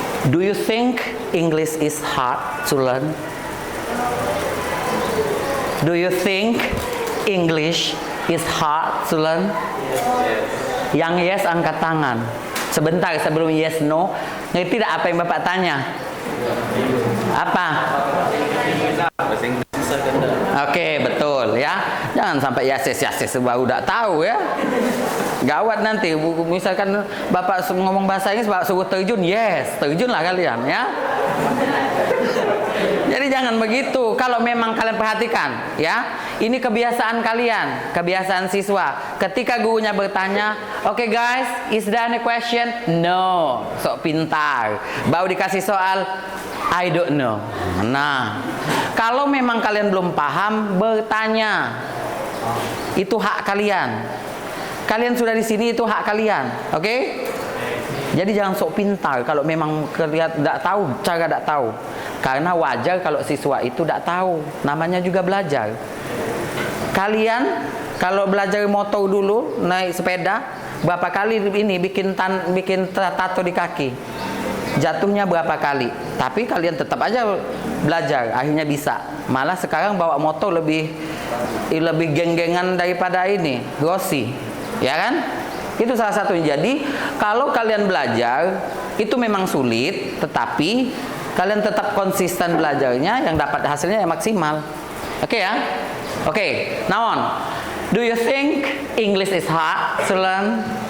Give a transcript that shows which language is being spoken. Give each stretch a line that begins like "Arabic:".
English: Do you think English is hard to learn? Do you think English is hard to learn?
Indonesian: Yang yes angkat tangan. Sebentar sebelum yes no, ngerti tidak apa yang Bapak tanya? Apa? Oke, betul ya. Jangan sampai yasis baru udah tahu ya. Gawat nanti. Misalkan Bapak ngomong bahasa Inggris, Bapak suruh terjun, yes, terjunlah kalian ya. Jadi jangan begitu. Kalau memang kalian perhatikan, ya, ini kebiasaan kalian, kebiasaan siswa. Ketika gurunya bertanya,
English: "Oke guys, is there any question?"
Indonesian: No, sok pintar. Baru dikasih soal,
English: I don't know.
Indonesian: Nah, kalau memang kalian belum paham, bertanya. Itu hak kalian. Kalian sudah di sini, itu hak kalian. Oke? Jadi jangan sok pintar kalau memang kalian tidak tahu, cara tidak tahu. Karena wajar kalau siswa itu tidak tahu. Namanya juga belajar. Kalian kalau belajar motor dulu, naik sepeda, berapa kali ini bikin tato di kaki? Jatuhnya berapa kali? Tapi kalian tetap aja belajar, akhirnya bisa. Malah sekarang bawa motor lebih geng-gengan daripada ini, Rossi. Ya kan? Itu salah satunya. Jadi, kalau kalian belajar, itu memang sulit, tetapi kalian tetap konsisten belajarnya, yang dapat hasilnya yang maksimal. Oke ya? Oke,
English: now on. Do you think English is hard to learn?